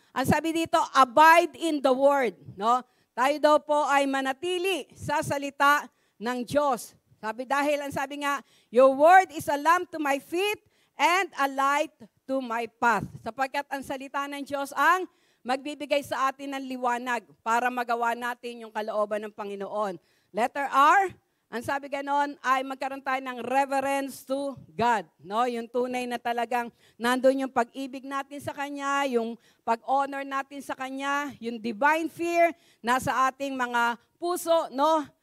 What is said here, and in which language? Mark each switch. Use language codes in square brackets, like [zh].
[tl] Ang sabi dito, [en] abide in the word, [tl] no? Tayo daw po ay manatili sa salita ng Diyos. Ang sabi nga, [en] your word is a lamp to my feet and a light to my path. [tl] Sapagkat ang salita ng Diyos ang magbibigay sa atin ng liwanag para magawa natin yung kalooban ng Panginoon. Letter R, ang sabi ganon ay magkaroon tayo ng [en] reverence to God. [tl] No? Yung tunay na talagang nandun yung pag-ibig natin sa Kanya, yung pag-honor natin sa Kanya, yung divine fear nasa ating mga puso. No?